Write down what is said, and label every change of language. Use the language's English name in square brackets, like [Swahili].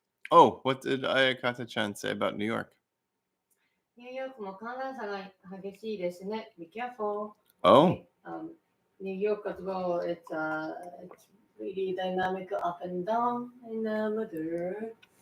[English] Oh, what did Ayakata-chan say about New York? [Japanese] ニューヨークも寒暖差が激しいですね。 [English] Be careful. Oh, New York as well. It's really dynamic up and down in the weather.